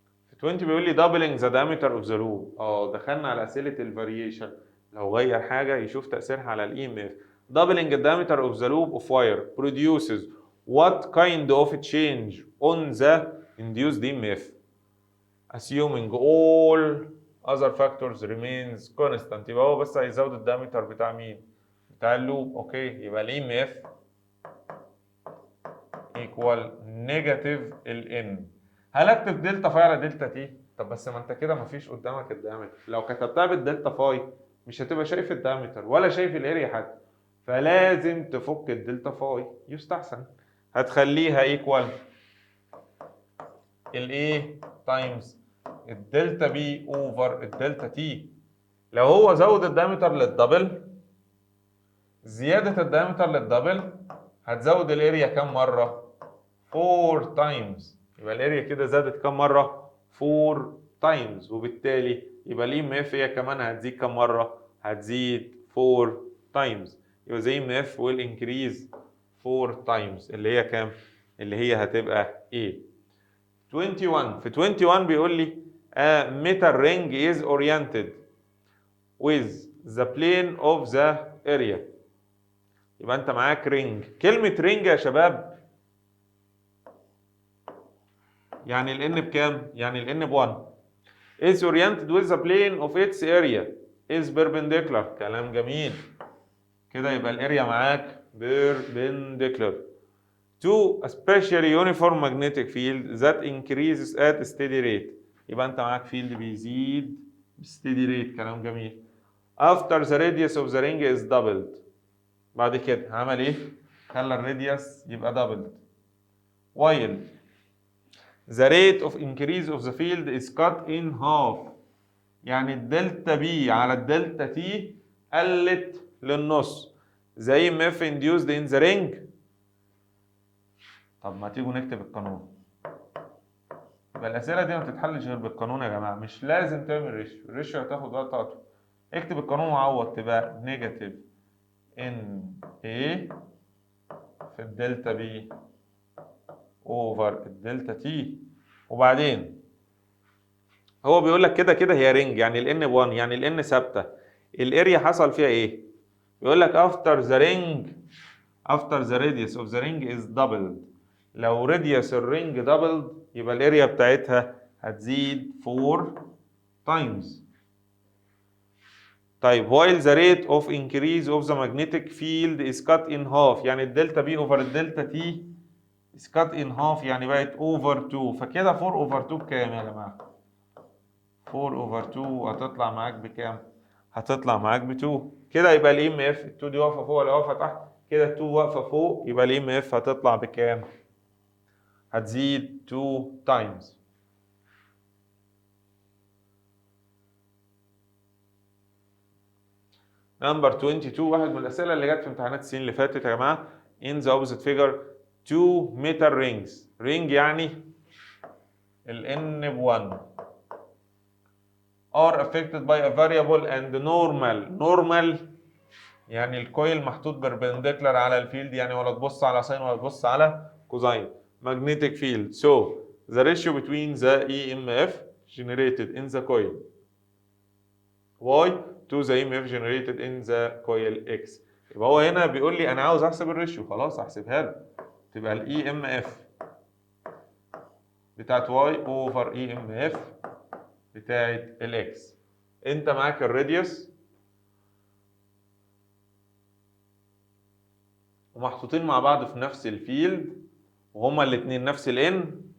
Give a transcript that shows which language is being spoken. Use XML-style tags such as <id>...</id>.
<ar>في 20 بيقول لي</ar> <en>doubling the diameter of the loop.</en> <ar>دخلنا على اسئله الفاريشن، لو غير حاجه يشوف تاثيرها على الاي ام اف.</ar> <en>doubling the diameter of the loop of wire produces what kind of change on the induced EMF assuming all other factors remains constant.</en> <ar>يبقى هو بس هيزود الدايمتر بتاع مين؟ بتاع اللوب. اوكي، يبقى الاي ام اف ايكوال نيجاتيف الان. هل اكتب دلتا فاي على دلتا تي؟ طب بس ما انت كده مفيش قدامك الدايمتر. لو كتبتها بالدلتا فاي مش هتبقى شايف الدايمتر ولا شايف الاريا حتى، فلازم تفك الدلتا فاي يستحسن. هتخليها ايكوال الايه تايمز الدلتا بي اوفر الدلتا تي. لو هو زود الدايمتر للدبل، زيادة الدايمتر للدبل هتزود الاريا كام مرة؟ 4 تايمز. يبقى الاريا كده زادت كام مرة؟ 4 تايمز، وبالتالي يبقى الاي ام اف هي كمان هتزيد كام مرة؟ هتزيد 4 تايمز. يبقى</ar> <en>the EMF will increase 4 times</en> <ar>اللي هي كام؟ اللي هي هتبقى ايه؟ 21 في 21 بيقول لي</ar> <en>a metal ring is oriented with the plane of the area.</en> <ar>يبقى انت معاك رينج. كلمة رينج يا شباب يعني ال n بكام؟ يعني ال n ب1</ar> <en>is oriented with the plane of its area is perpendicular.</en> <ar>كلام جميل. كده يبقى الاريا معاك</ar> <en>perpendicular to a specially uniform magnetic field that increases at steady rate.</en> <ar>يبقى انت معاك فيلد بيزيد steady rate. كلام جميل.</ar> <en>after the radius of the ring is doubled.</en> <ar>بعد كده عمل ايه؟ خلى الراديوس يبقى doubled.</ar> <en>while the rate of increase of the field is cut in half.</en> <ar>يعني الدلتا بي على الدلتا تي قلت للنص.</ar> <en>the EMF induced in the ring.</en> <ar>طب ما تيجوا نكتب القانون. يبقى الأسئلة دي ما بتتحلش غير بالقانون يا جماعة، مش لازم تعمل ريشيو، الريشيو هتاخد وقت أطول. اكتب القانون وعوض، تبقى نيجاتيف ان اي في الدلتا بي اوفر الدلتا تي. وبعدين هو بيقول لك كده كده هي رينج، يعني الان ب1 يعني الان ثابته. الاريا حصل فيها ايه؟ بيقول لك</ar> <en>after the radius of the ring is doubled.</en> <ar>لو radius الرينج doubled يبقى الاريا بتاعتها هتزيد 4 times.</ar> <en>طيب while the rate of increase of the magnetic field is cut in half.</en> <ar>يعني الدلتا بي اوفر الدلتا تي</ar> <en>is cut in half</en> <ar>يعني بقت over 2. فكده 4 over 2 بكام يا جماعه؟ 4 over 2 هتطلع معاك بكام؟ هتطلع معاك ب 2. كده يبقى الاي ام اف ال 2 دي واقفه فوق ولا واقفه تحت؟ كده ال 2 واقفه فوق، يبقى الاي ام اف هتطلع بكام؟ هتزيد 2 times. نمبر 22 واحد من الاسئله اللي جت في امتحانات السنين اللي فاتت يا جماعه.</ar> <en>in the opposite figure 2 metal rings.</en> <ar>ring يعني ال n ب1</ar> <en>are affected by a variable and normal</en> <ar>يعني الكويل محطوط بربنديكولار على الفيلد، يعني ولا تبص على ساين ولا تبص على كوزاين.</ar> <en>magnetic field. So the ratio between the EMF generated in the coil Y to the EMF generated in the coil X.</en> <ar>يبقى هو هنا بيقول لي انا عاوز احسب الريشيو، خلاص احسبها له. تبقى ال EMF بتاعت Y over EMF بتاعت ال X. انت معاك الراديوس ومحطوطين مع بعض في نفس الفيلد وهما الاثنين نفس الان.</ar>